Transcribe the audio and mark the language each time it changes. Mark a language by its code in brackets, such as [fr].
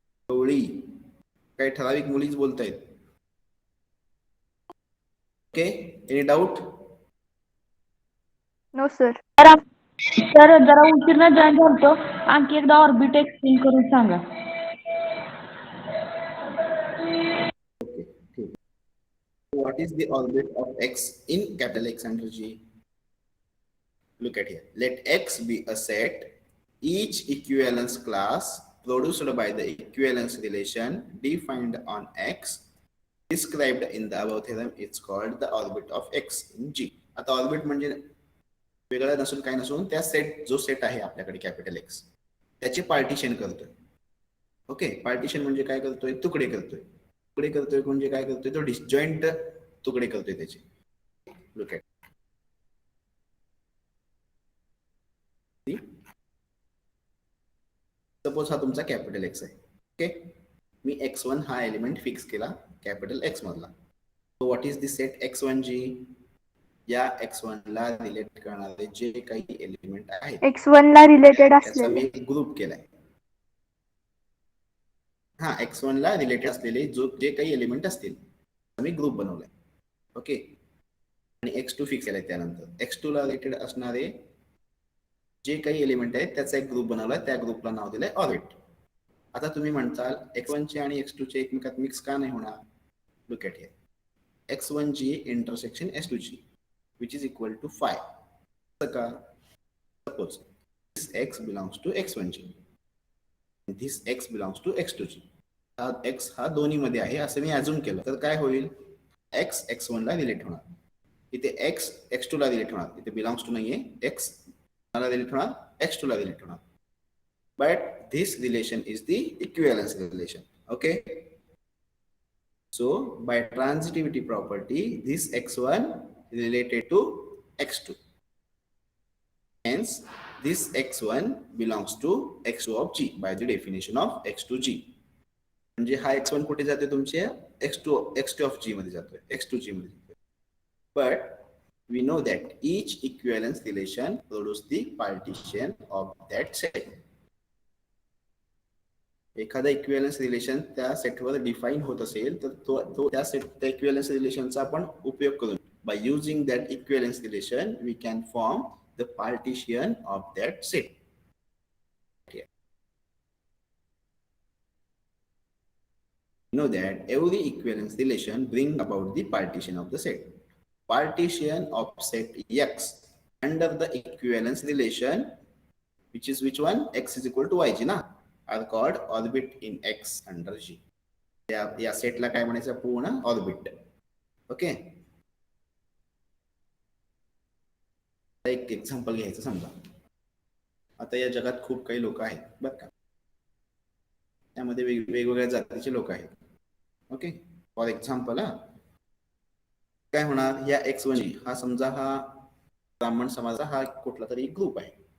[mr] गवळी काही ठराविक मुलीच बोलतायत. [en] Okay, any doubt? No sir. [mr] Sir जरा उशीर जॉईन झालतो, आणखी एकदा ऑर्बिट एक्सप्लेन करून सांगा. ओके, ठीक. [en] What is the orbit of X in capital X under G? Look at here. Let X be a set. Each equivalence class produced by the equivalence relation defined on X described in the above theorem is called the orbit of X in G. [mr] आता orbit म्हणजे वेगळं नसून काय नसून त्या set, जो set आहे आपल्याकडे कॅपिटल एक्स, त्याचे पार्टिशन करतोय. ओके, पार्टिशन म्हणजे काय करतोय, तुकडे करतोय. तुकडे करतोय म्हणजे काय करतोय, तो डिसजॉइंट तुकडे करतोय त्याचे. [en] look at, suppose [mr] हा तुमचा कॅपिटल एक्स आहे. ओके, मी x1 हा एलिमेंट फिक्स केला कॅपिटल एक्स मधला. [en] So what is the set x1 G? [mr] या x1 ला रिलेट करणारे जे काही एलिमेंट आहेत x1 ला रिलेटेड त्याचा मी असलेले. एक ग्रुप केलाय. हा, x1 ला रिलेटेड असलेले जे काही एलिमेंट असतील मी ग्रुप बनवलाय. ओके, आणि x2 फिक्स केलाय. त्यानंतर x2 ला रिलेटेड असणारे जे काही एलिमेंट आहेत त्याचा एक ग्रुप बनवलाय, त्या ग्रुपला नाव दिलंय ऑर्बिट. आता तुम्ही म्हणताल x1 चे आणि x2 चे एकमेकात मिक्स का नाही होणार? [en] Look at here. x1 G intersection s2 G which is equal to 5. [mr] का? [en] Suppose this x belongs to x1 g and this x belongs to x2 g. [mr] हा x हा दोन्ही मध्ये आहे असं मी अजून केलं तर काय होईल, x x1 ला रिलेट होणार, इथे x x2 ला रिलेट होणार, इथे बिलॉंग्स टू नाहीये, x ला रिलेट होणार, x2 ला रिलेट होणार. [en] But this relation is the equivalence relation. Okay, so by transitivity property this x1 is related to x2, hence this x1 belongs to x2 of g by the definition of x2g. [mr] म्हणजे हा x1 कुठे जाते तुमचे, x2 of g मध्ये जातोय, x2 g मध्ये जातोय. [en] But we know that each equivalence relation produce the partition of that set. [mr] एखादा इक्विव्हॅलन्स रिलेशन त्या सेटवर डिफाईन होत असेल तर तो त्या सेट, त्या इक्विव्हॅलन्स रिलेशनचा आपण उपयोग करून, [en] By using that equivalence relation we can form the partition of that set. Know that every equivalence relation bring about the partition of the set. partition of set X under the equivalence relation, which is which one? X is equal to YG ना, are called orbit in X under G. [mr] या सेटला काय म्हणायचं? पूर्ण orbit. Okay, एक example घ्यायचं. समजा आता या जगात खूप काही लोक आहेत बरं का, त्यामध्ये वेगवेगळ्या जातीचे लोक आहेत. ओके, फॉर एक्झाम्पल काय होणार, या X1 हा समजा हा ब्राह्मण समाजाचा हा कुठला तरी ग्रुप आहे.